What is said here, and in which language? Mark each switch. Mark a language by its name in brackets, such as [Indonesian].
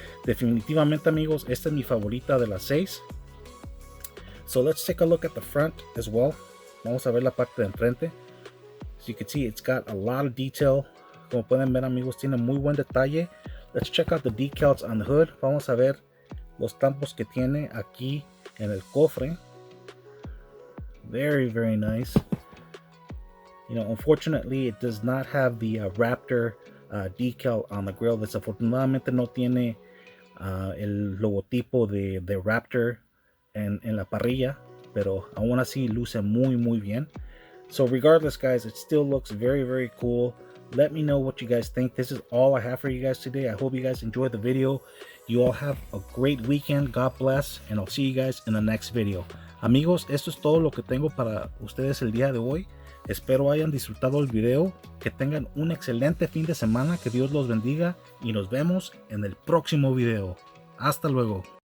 [Spanish] Definitivamente, amigos, esta es mi favorita de las 6. [English] So let's take a look at the front as well. [Spanish] Vamos a ver la parte de enfrente. [English] As you can see, it's got a lot of detail. [Spanish] Como pueden ver, amigos, tiene muy buen detalle. [English] Let's check out the decals on the hood. [Spanish] Vamos a ver los tampos que tiene aquí en el cofre. [English] Very, very nice. You know, unfortunately, it does not have the Raptor decal on the grill. [Spanish] Desafortunadamente no tiene el logotipo de Raptor en la parrilla, pero aún así luce muy, muy bien. [English] So regardless, guys, it still looks very, very cool. Let me know what you guys think. This is all I have for you guys today. I hope you guys enjoyed the video. You all have a great weekend. God bless, and I'll see you guys in the next video. [Spanish] Amigos, esto es todo lo que tengo para ustedes el día de hoy. Espero hayan disfrutado el video. Que tengan un excelente fin de semana. Que Dios los bendiga y nos vemos en el próximo video. Hasta luego.